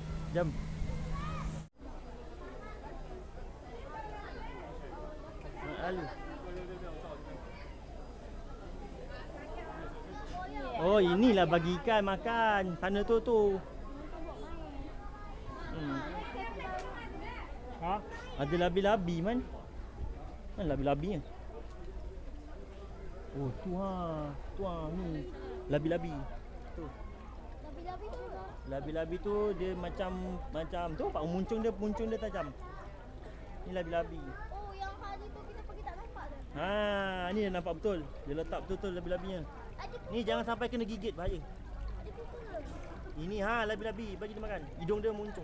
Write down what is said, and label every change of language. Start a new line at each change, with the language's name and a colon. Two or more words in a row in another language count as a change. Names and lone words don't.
Malay: Jom. Lalu. Oh, inilah bagi ikan makan. Sana tu. Ha? Ada labi-labi man. Mana labi-labinya? Oh, tu ni. Labi-labi. Tu. Labi-labi tu. Labi-labi tu dia macam tu pak muncung dia tajam. Ni labi-labi. Oh, yang hari tu kita pergi tak nampak dah. Ha, ni dia nampak betul. Dia letak betul-betul labi-labinya. Ada Ni jangan sampai kena gigit bahaya. Ada kuku ke? Ini labi-labi bagi dia makan. Hidung dia muncung.